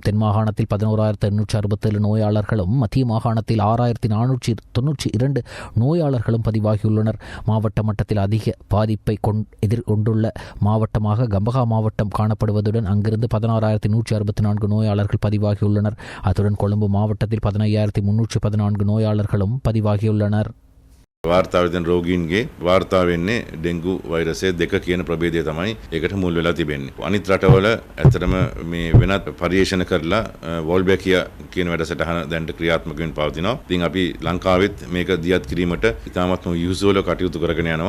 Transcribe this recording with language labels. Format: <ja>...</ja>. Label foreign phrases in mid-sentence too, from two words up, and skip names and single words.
<ta>தென் மாகாணத்தில் 11,867 நோயாளர்களும், மத்திய மாகாணத்தில் 6,492 நோயாளர்களும் பதிவாகியுள்ளனர். மாவட்ட மட்டத்தில் அதிக பாதிப்பை எதிர்கொண்டுள்ள மாவட்டமாக கம்பஹா மாவட்டம் காணப்படுவதுடன் அங்கிருந்து 16,164 நோயாளர்கள் பதிவாகியுள்ளனர். அத்துடன் கொழும்பு மாவட்டத்தில் 15,314 நோயாளர்களும் பதிவாகியுள்ளனர்.</ta> <si>වාර්තාවෙන් රෝගීන්ගේ වාර්තා වෙන්නේ ඩෙන්ගු වෛරසය 2 කියන ප්‍රභේදය තමයි ඒකට මුල් වෙලා තිබෙන්නේ. අනිත් රටවල ඇත්තටම මේ වෙනත් පරිශන කරලා වෝල්බැකියා කියන වැඩසටහන දැන්ට ක්‍රියාත්මක වෙමින් පවතිනවා. ඉතින් අපි ලංකාවෙත් මේක දියත් කිරීමට ඉතාමත්ම යුසුවල කටයුතු කරගෙන යනවා.</si>